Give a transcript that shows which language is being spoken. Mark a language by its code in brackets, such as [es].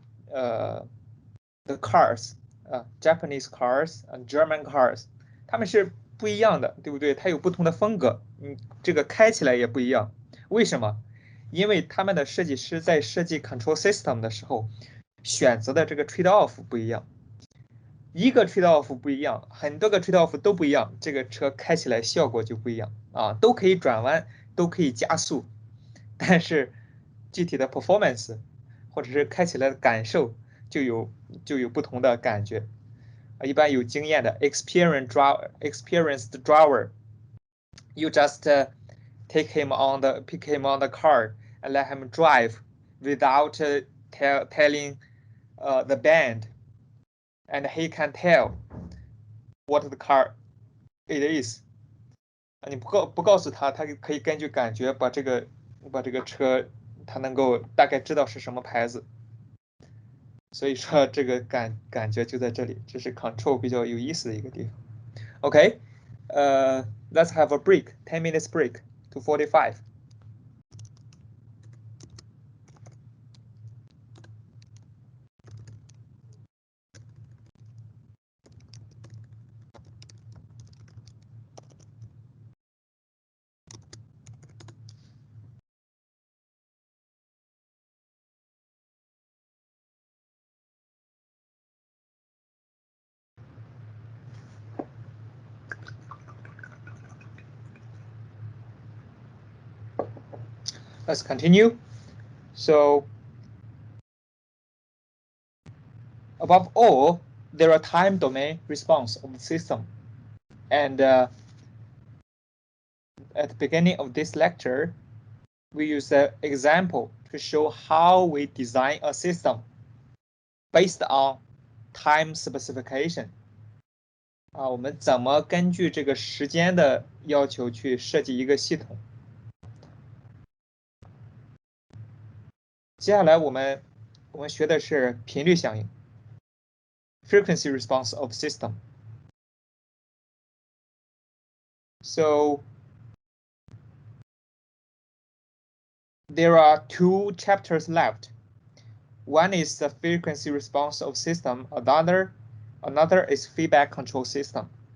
[en] 呃，the cars Japanese cars German cars， [zh] 他们是不一样的，对不对？它有不同的风格，这个开起来也不一样。为什么？因为他们的设计师在设计 control system 的时候，选择的这个 trade off 不一样。一个 trade off 不一样，很多个 trade off 都不一样，这个车开起来效果就不一样啊，都可以转弯，都可以加速，但是具体的 performance 或者是开起来的感受就有不同的感觉啊。一般有经验的 [en] experienced driver，you just pick him on the car and let him drive without telling the band and he can tell what the car it is。 [zh] 你不告诉他，他可以根据感觉把这个车，他能够大概知道是什么牌子。所以说这个感觉就在这里，这是 control 比较有意思的一个地方。 [en] OK，let's have a break, 10 minutes break to 45. Let's continue. So above all, there are time domain response of the system. And at the beginning of this lecture, we use an example to show how we design a system based on time specification. [zh] 我们怎么根据这个时间的要求去设计一个系统？接下来我们学的是频率响应 [en] （frequency response of system）。 So there are two chapters left. One is the frequency response of system. Another is feedback control system.